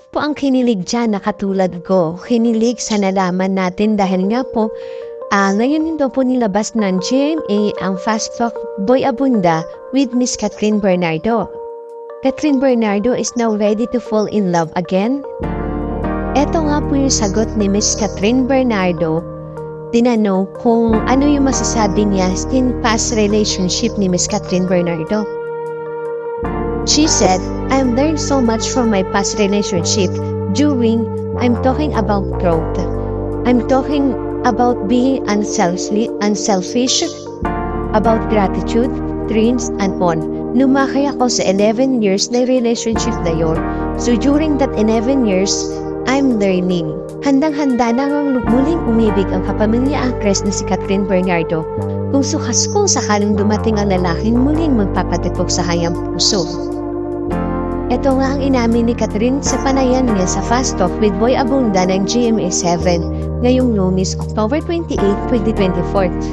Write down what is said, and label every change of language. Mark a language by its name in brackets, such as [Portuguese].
[Filipino] Po ang kinilig dyan na katulad ko. Kinilig sa nalaman natin dahil nga po, ngayon daw po nilabas ng GMA ang Fast Talk Boy Abunda with Miss Catherine Bernardo. [English] Catherine Bernardo is now ready to fall in love again? [Filipino] Eto nga po yung sagot ni Miss Catherine Bernardo. Tinanong kung ano yung masasabi niya [English] in past relationship [Filipino] ni Miss Catherine Bernardo. [English] She said, I've learned so much from my past relationship I'm talking about growth. I'm talking about being unselfish, about gratitude, dreams, and on. [Filipino] Lumakay ako sa 11 years na relationship na yun. [English] So during that 11 years, I'm learning. [Filipino] Handang-handa na ngang muling umibig ang kapamilya actress na si Catherine Bernardo kung sakaling dumating ang lalaking muling magpapatipok sa kanyang puso. Ito nga ang inamin ni Catherine sa panayan niya sa Fast Talk with Boy Abunda ng GMA7 ngayong Lunes, October 28, 2024.